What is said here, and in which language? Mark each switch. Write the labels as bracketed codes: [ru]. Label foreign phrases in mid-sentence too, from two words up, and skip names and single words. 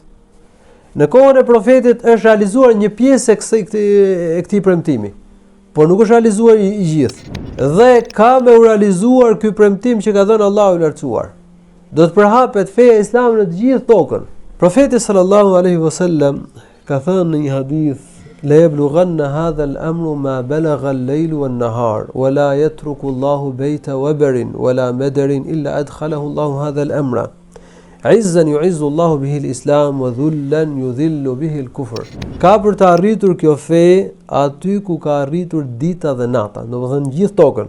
[sq] Në kohën e profetit është realizuar një pjesë e këtij premtimi, por nuk është realizuar i gjithë. Dhe ka me u realizuar ky premtim që ka dhënë Allahu i lartësuar. Do të përhapet feja islame në të gjithë tokën. Profeti [ar] صلى الله عليه وسلم [sq] ka thënë në një hadith: [ar] "لا يبلغن هذا الأمر ما بلغ الليل والنهار ولا يترك الله بيت وبر ولا مدر إلا أدخله الله هذا الأمر. عزا يعز الله به الإسلام وذلا يذل به الكفر." [sq] Ka për të arritur kjo fe aty ku ka arritur dita dhe nata, domethënë gjithë tokën.